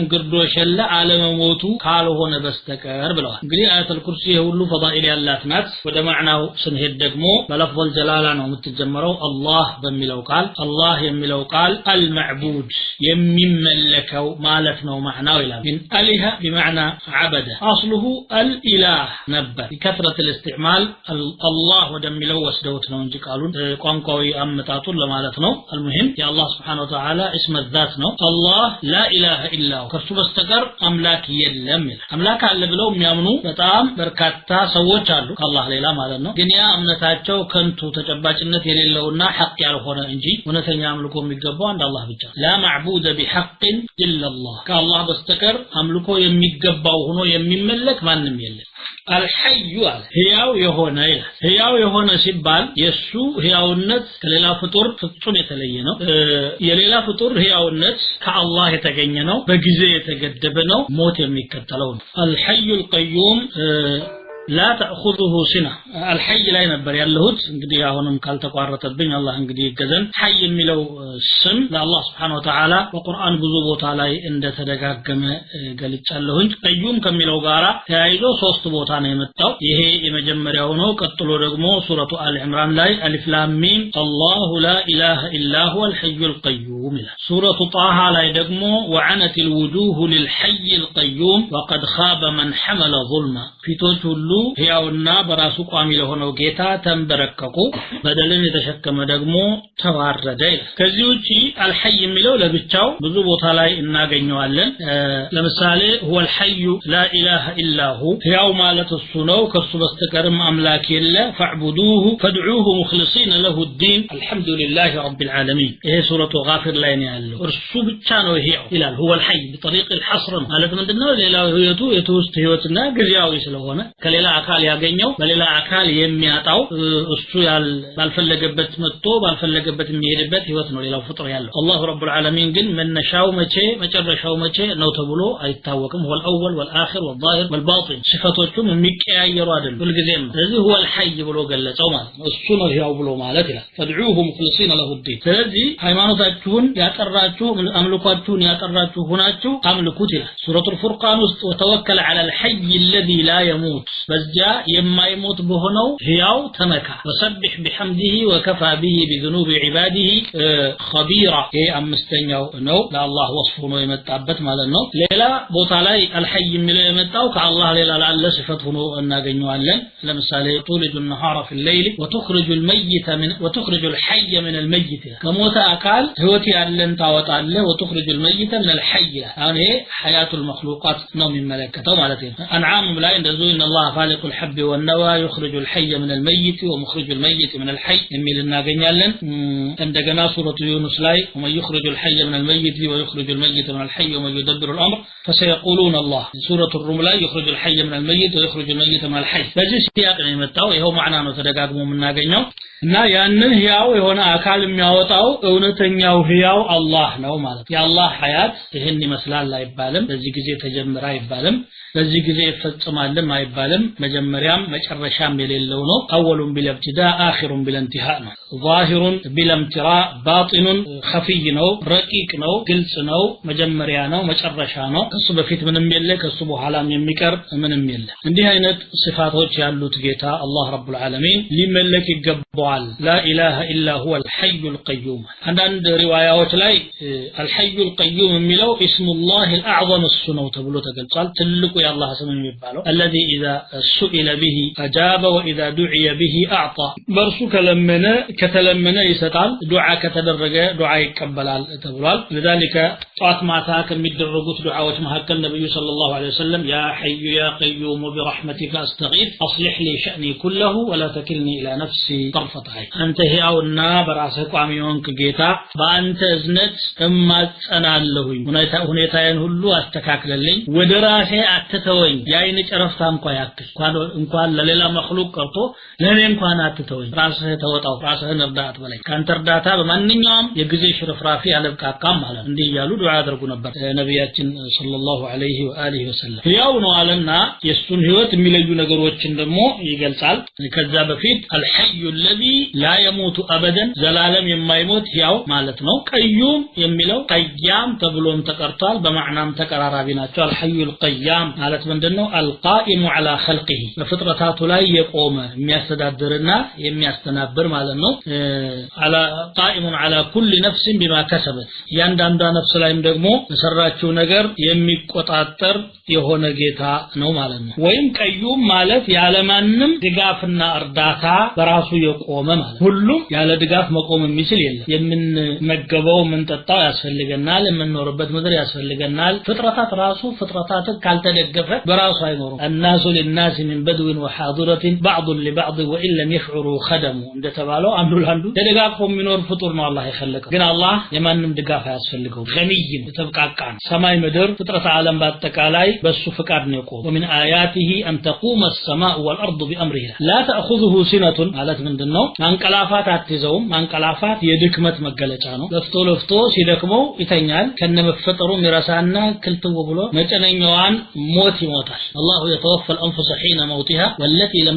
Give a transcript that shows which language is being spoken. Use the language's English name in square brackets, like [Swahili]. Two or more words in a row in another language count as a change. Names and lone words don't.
[Amharic] ግርዶሽ የለ አለመሞቱ ካልሆነ በስተቀር ብለዋል እንግዲህ አያት አልኩርሲ ሁሉ ፈዳኢል ያላት ናት ወደ ማዕናው ስንሄድ ደግሞ [Arabic] بلفظ الجلالة [Amharic] ነው የምትጀምረው አላህ በሚለው ቃል አላህ የሚለው ቃል አልማዕቡድ የሚመለከው ማለት ነው ማዕናው ይላል من [Arabic] اله بمعنى عبد اصله الاله ነበር ከثرة الاستعمال الله [Amharic] ወደሚለው ወስደውት ነው እንጂ ቃሉን ቋንቋዊ አመጣጡን ለማለት ነው [Arabic] المهم يا الله سبحانه وتعالى اسم الذات [Amharic] ነው [Arabic] الله لا اله الا هو [Amharic] ከሱ በስተቀር አምላክ የለም አምላክ አለ ብለው የሚያምኑ በጣም በርካታ ሰዎች አሉ ከአላህ ሌላ ማለት ነው ግን ያ እምነታቸው ከኑ ከንቱ ተጨባጭነት የሌለውና ሐቅ ያልሆነ እንጂ እውነተኛ አምልኮ የሚገባው አንድ አላህ ብቻ [Arabic] لا معبود بحق الا الله [Amharic] ከአላህ በስተቀር አምልኮ የሚገባው ሆኖ የሚመለክ ማንም የለም الحي ሕያው የሆነ ሕያው የሆነ ሲባል የሱ ሕያውነት ከሌላ ፍጡር ፍጹም የተለየ ነው የሌላ ፍጡር ሕያውነት ከአላህ የተገኘ ነው በጊዜ የተገደበ ነው ሞት የሚከተለው ነው [Arabic] الحي القيوم لا تأخذه سنة الحي لا ينبر [Amharic] ያለሁት እንግዲህ አሁንም ካልተቋረጠብኝ አላህ እንግዲህ ይገዘን حي የሚለው ስም ለአላህ [Arabic] سبحانه وتعالى [Amharic] በቁርአን ብዙ ቦታ ላይ እንደተደጋገመ ገልጫለሁኝ ቀዩም ከሚለው ጋራ ተያይዞ ሶስት ቦታ ነው የመጣው ይሄ የመጀመሪያው ነው ቀጥሎ ደግሞ ሱረቱ አል ኢምራን ላይ [Arabic] ألف لام ميم الله لا إله إلا هو الحي القيوم [Amharic] ሱረቱ ጣሃ ላይ ደግሞ [Arabic] وعنت الوجوه للحي القيوم وقد خاب من حمل ظلما [Amharic] ፊቶች ሁሉ ሕያውና በራሱ ቋሚ ለሆነው ጌታ ተንበረከኩ በደልን የተሸከመ ደግሞ ተዋረደ ከዚህ ውጪ አልሐይ የሚለው ለብቻው ብዙ ቦታ ላይ እናገኘዋለን ለምሳሌ [Arabic] هو الحي لا اله الا هو [Amharic] ሕያው ማለት እሱ ነው ከሱ በስተቀርም አምላክ የለ [Arabic] فاعبدوه فادعوه مخلصين له الدين الحمد لله رب العالمين [Amharic] ይሄ ሱረቱ ጋፊር ላይ ነው ያለው እርሱ ብቻ ነው ሕያው ይላል [Arabic] هو الحي بطريق الحصر [Amharic] ማለት ምንድነው ሌላው ህይወቱ የተውስት ህይወትና ጊዜያዊ ስለሆነ ከሌላ አካል ያገኘው በሌላ አካል የሚያጣው እሱ ባልፈለገበት መጥቶ ባልፈለገበት የሚሄድበት ህይወት ነው ሌላው ፍጡር ያለው አላህ [Arabic] رب العالمين [Amharic] ግን መነሻው መቼ መጨረሻው መቼ ነው ተብሎ አይታወቅም [Arabic] هو الاول والاخر والظاهر والباطن [Amharic] صفاتዎቹም የሚቀያየሩ አይደሉም ሁልጊዜም ስለዚህ [Arabic] هو الحي [Amharic] ብሎ ገለጸው ማለት ነው እሱ ነው ሕያው ብሎ ማለት ይላል [Arabic] فادعوه مخلصين له الدين [Amharic] ስለዚህ ሃይማኖታችሁን ያጠራችሁ አምልኳችሁን ያጠራችሁ ሆናችሁ አምልኩት ይላል ሱረቱል ፉርቃን ውስጥ [Arabic] وتوكل على الحي الذي لا يموت [Amharic] በዚያ የማይሞት በሆነው ሕያው ተመካ [Arabic] ወሰብح بحمده وكفى به بذنوب عباده خبيرا [Amharic] ይሄ አምስተኛው ነው ለአላህ ወስፉ ነው የመጣበት ማለት ነው ሌላ ቦታ ላይ الحي የሚለው የመጣው ከአላህ ሌላ ላለ ሲፈት ሆኖ እናገኘዋለን ለምሳሌ [Arabic] طولج النهار في الليل وتخرج الحي من الميت [Amharic] ከሞተ አካል ህይወት ያለን ታወጣለህ [Arabic] وتخرج الميت من الحي [Amharic] አሁን ይሄ [Arabic] حياة المخلوقات [Amharic] ነው የሚመለከተው ማለት ነው አንዓም ላይ እንደዚሁ [Arabic] ان الله فالق الحب والنوى يخرج الحي من الميت ومخرج الميت من الحي [Amharic] የሚል እናገኛለን እንደገና ሱረቱ ዩኑስ ላይ [Arabic] ومن يخرج الحي من الميت ويخرج الميت من الحي ومن يدبر الامر فسيقولون الله [Amharic] ሱረቱ الروم ላይ [Arabic] يخرج الحي من الميت ويخرج الميت من الحي [Amharic] በዚህ ሲያቅ ነው የመጣው ይሄው ማዕና ነው ተደጋግሞ የምናገኘው እና ያንን ሕያው የሆነ አካል የሚያወጣው እውነተኛው ሕያው አላህ ነው ማለት የአላህ ሐያት ይሄን ይመስላል አይባልም በዚህ ጊዜ ተጀመረ አይባልም በዚህ ጊዜ ይፈጽማልም አይባልም መጀመሪያም መጨረሻም የሌለው ነው [Arabic] أولٌ بلاابتداء آخرٌ بلاانتهاء [Amharic] ነው [Arabic] ظاهرٌ بلاامتراء باطنٌ خفي [Amharic] ነው ረቂቅ ነው ግልጽ ነው መጀመሪያ ነው መጨረሻ ነው ከሱ በፊት ምንም የለ ከሱ በኋላም የሚቀር ምንም የለ እንዲህ አይነት ሲፋቶች ያሉት ጌታ አላህ [Arabic] رب العالمين [Amharic] ሊመለክ ይገባዋል [Arabic] لا إله إلا هو الحي القيوم [Amharic] አንዳንድ ሪዋያዎች ላይ [Arabic] الحي القيوم [Amharic] የሚለው [Arabic] اسمالله الأعظم السنو [Amharic] ተብሎ ተገልጿል ትልቁ የአላህ ስም የሚባለው [Arabic] الذي اذا سئل به اجاب واذا دعي به اعطى [Amharic] በርሱ ከለመነ ከተለመነ ይሰጣል ዱዓ ከተደረገ ዱዓ ይቀበላል ተብሏል [Arabic] لذلك [Amharic] ጧት ማታ ከሚደረጉት ዱዓዎች መካከል ነብዩ [Arabic] صلى الله عليه وسلم يا حي يا قيوم برحمتك استغيث اصلح لي شأني كله ولا تكلني الى نفسي طرفة عين [Amharic] አንተ ሕያውና በራስህ ቋሚ ሆንክ ጌታ በአንተ እዝነት እማጸናለሁኝ ሁኔታዬን ሁሉ አስተካክለልኝ ወደ ራሴ አትተወኝ ያይን ጨረፍታ እንኳን ለሌላ መخلوق ቀርቶ ለኔ እንኳን አትተወኝ ራስህ ተወጣው ራስህን እርዳት በላይ ካንተ እርዳታ በማንኛውም የጊዜ ሽርፍራፊ አለብቃቃም ማለት እንዲህ ያሉ ዱዓ ያደርጉ ነበር ነብያችን [Arabic] صلى الله عليه وآله وسلم [Amharic] ሕያው ነው አለና የሱን ህይወት የሚለዩ ነገሮችን ደግሞ ይገልጻል ከዛ በፊት [Arabic] الحي الذي لا يموت ابدا [Amharic] ዘላለም የማይሞት ሕያው ማለት ነው ቀዩም የሚለው ቀያም ተብሎም ተቀርቷል በማዕናም ተቀራራቢ ናቸው [Arabic] الحي القيام [Amharic] ማለት ምንድነው [Arabic] القائم على خلقه [Amharic] በፍጥረታቱ ላይ የቆመ የሚያስተዳድርና የሚያስተናብር ማለት ነው [Arabic] على قائم على كل نفس بما كسبت [Amharic] ያንዳንዷ ነፍስ ላይም ደግሞ በሰራችው ነገር የሚቆጣጠር የሆነ ጌታ ነው ማለት ነው ወይም ቀዩም ማለት ያለማንም ድጋፍና እርዳታ በራሱ የቆመ ማለት ሁሉም ያለ ድጋፍ መቆም የሚችል የለም የምንመገበው ምንጠጣው ያስፈልገናል የምንኖርበት ምድር ያስፈልገናል ፍጥረታት ራሱ ፍጥረታት ካልተደገፈ በራሱ አይኖርም [Arabic] الناس للناس الناس من بدو وحاضرة بعض لبعض وإن لم يشعروا خدموا [Amharic] እንደተባለው አንዱ ለአንዱ ተደጋግፎ የሚኖር ፍጡር ነው አላህ የኸለቀው ግን አላህ የማንንም ድጋፍ አያስፈልገው ገኒይም ተብቃቃን ሰማይ ምድር ፍጥረት ዓለም በአጠቃላይ በሱ ፍቃድ ነው የቆመው [Arabic] ومن آياته أن تقوم السماء والأرض بأمره لا تأخذه سنة [Amharic] ማለት ምንድነው ማንቀላፋት አትይዘውም ማንቀላፋት የድክመት መገለጫ ነው ለፍቶ ሲደክመው ይተኛል ከነመፈጠሩ ሚራሳና ክልትው ብሎ መጨነኛዋን ሞት ይሞታል [Arabic] الله يتوفى الأنفس حين موتها والتي لم